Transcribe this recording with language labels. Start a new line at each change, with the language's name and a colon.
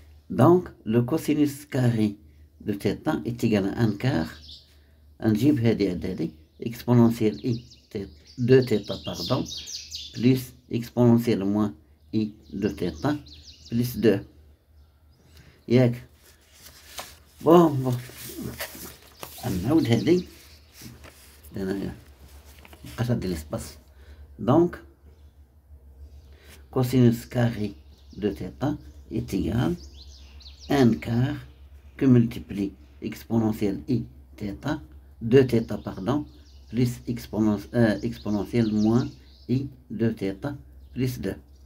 French: Donc, le cosinus carré de θ est égal à 1 quart.
Arabic: نجيب هذه
French: exponentielle i 2 θ pardon plus exponentielle moins i 2 θ plus 2.
Arabic: بون نعاود هادي لأن مبقاش عندي ليسباس.
French: دونك cosinus carré de θ est égal à 1 quart que multiplie exponentielle i θ, 2θ pardon, plus exponentielle moins i 2θ plus 2.